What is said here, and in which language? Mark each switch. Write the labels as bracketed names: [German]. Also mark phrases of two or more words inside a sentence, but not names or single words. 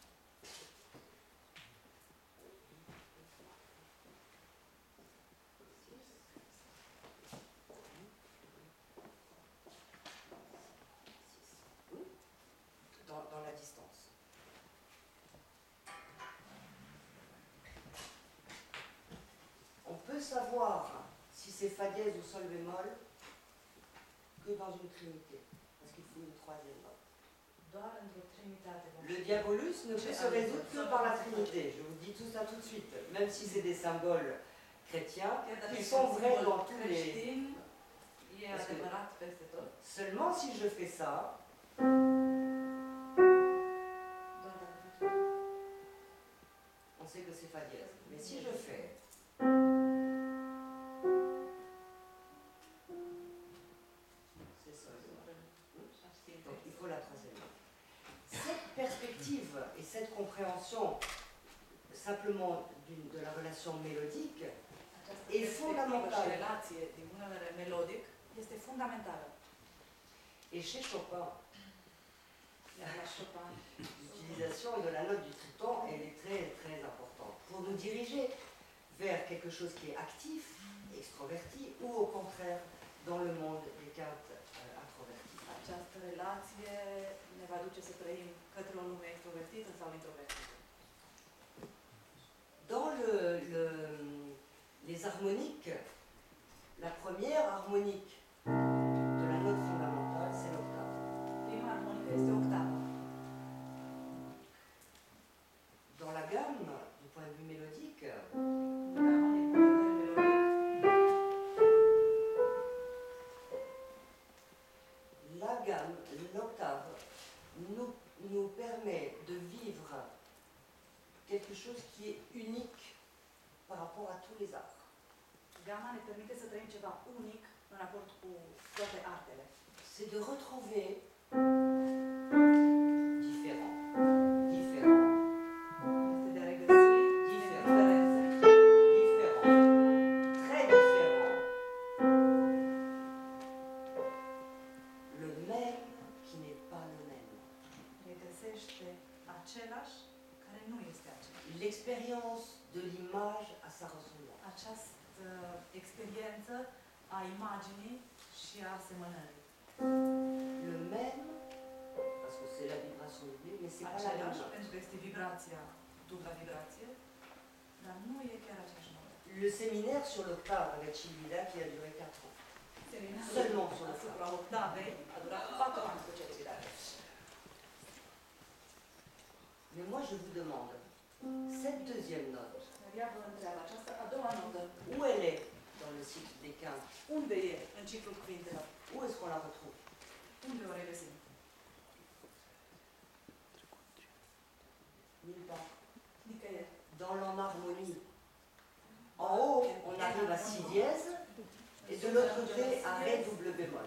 [French] Dans la distance. On peut savoir si c'est fa dièse ou sol bémol que dans une trinité, parce qu'il faut une troisième note. [Romanian] Doar într-o trinitate vom [French] Le diabolus ne peut se résoudre que par la trinité, je vous dis tout ça tout de suite, même si c'est des symboles chrétiens, ils sont vrais dans tous les... [Romanian] creștin, e [French] Parce que- [Romanian] adevărat peste tot. [French] Seulement si je fais ça, [Romanian] Doar dacă facem [French] on sait que c'est fa dièse. Mais si je fais... C'est sol bémol. Donc il faut la troisième note. Cette perspective et cette compréhension simplement de la relation mélodique [Romanian] această E perspectivă fundamental. și relație din punct de vedere melodic este fundamentală. [French] et chez Chopin, [Romanian] Iar la Chopin, [French] l'utilisation de la note du triton, elle est très très importante pour nous diriger vers quelque chose qui est actif, extroverti, ou au contraire dans le monde des quintes introverties. [Romanian] această relație ne va duce să trăim către o lume extrovertită sau introvertită. [French] Dans les harmoniques, la première harmonique de la note fondamentale, c'est l'octave. [Romanian] Prima armonică este octava. [French] Dans la gamme, du point de vue mélodique, [Romanian] Gama din punct de vedere melodic, [French] la gamme, l'octave, nous permet de vivre quelque chose qui est unique par rapport à tous les arts. [Romanian] gama ne permite să trăim ceva unic în raport cu toate artele. [French] C'est de retrouver différents, [Romanian] Este de a regăsi diferențe, [French] très différents, le même qui n'est pas le même. [Romanian] regăsește același care nu este același. [French] L'expérience de l'image à sa ressemblance. [Romanian] Această experiență a imaginii și a asemănării. [French] Le même, parce que c'est la vibration doublée, mais c'est pas la même [Romanian] Același, [French] note. [Romanian] pentru că este vibrația, dubla vibrație, dar nu e chiar aceeași notă. [French] Le séminaire sur l'octave avec Chilida qui a duré 4 ans. [Romanian] Seminarul [French] Seulement sur le [Romanian] asupra octavei a durat 4 ani cu celebrare. [French] Mais moi je vous demande, cette deuxième note, [Romanian] Dar ea vă întreabă, această a doua notă, [French] où elle est dans le cycle des quintes? [Romanian] unde e în ciclul cuvintelor? [French] Où est-ce qu'on la retrouve? [Romanian] Unde o regăsim? [French] Nulle part. [Romanian] Nicăieri. [French] Dans l'enharmonie. En haut, on arrive à si dièse, et de l'autre côté, à ré double bémol.